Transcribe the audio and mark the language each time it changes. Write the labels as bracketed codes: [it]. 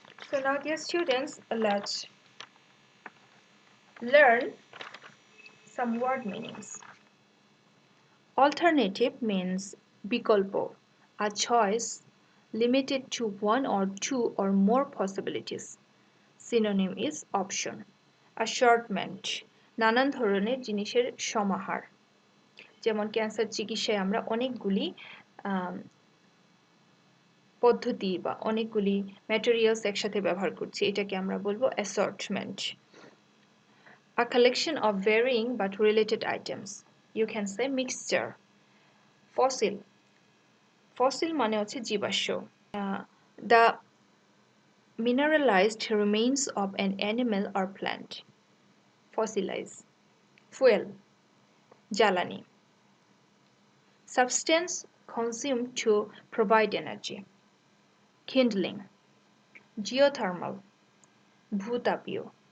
[en] So now, dear students, let's learn some word meanings. Alternative means [bn] bikolpo, [en] a choice limited to one or two or more possibilities. Synonym is option. [bn] Assortment, নানান ধরনের জিনিসের সমাহার। যেমন cancer চিকিৎসায় আমরা অনেকগুলি পদ্ধতি বা অনেকগুলি ম্যাটেরিয়ালস একসাথে ব্যবহার করছি, এটাকে আমরা বলবো assortment. [en] A collection of varying but related items. You can say mixture. Fossil. [bn] Fossil মানে হচ্ছে জীবাশ্ম। [en] The mineralized remains of an animal or plant. Fossilize. Fuel. [bn] জ্বালানি. [en] Substance consumed to provide energy. Kindling. Geothermal. [bn] Bhutapio.